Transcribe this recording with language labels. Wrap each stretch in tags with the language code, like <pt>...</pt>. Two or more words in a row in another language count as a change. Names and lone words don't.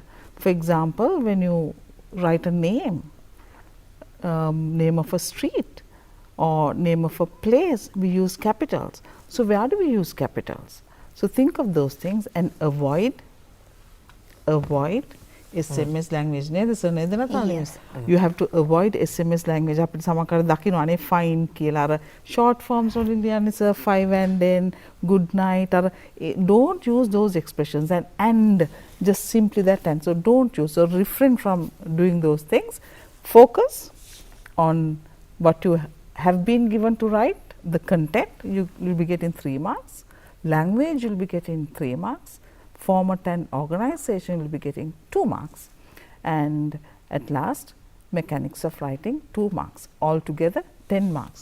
<en>For example, when you write a name of a street or name of a place, we use capitals. So where do we use capitals? So think of those things and avoid SMS language</en> <si>නේද සර් නේද නැත්නම්</si> <en>you have to avoid SMS language</en> <si>අපිට සමහර දකින්න අනේ</si> <en>fine</en> <si>කියලා අර</si> <en>short forms</en> <si>වලින් ලියන්නේ</si> <en>sir 5 and then good night අර don't use those expressions and just simply that and so don't use so refrain from doing those things focus on what you have been given to write the content you will be getting 3 marks language you will be getting 3 marks format and organization will be getting 2 marks and at last mechanics of writing 2 marks altogether 10 marks.</en>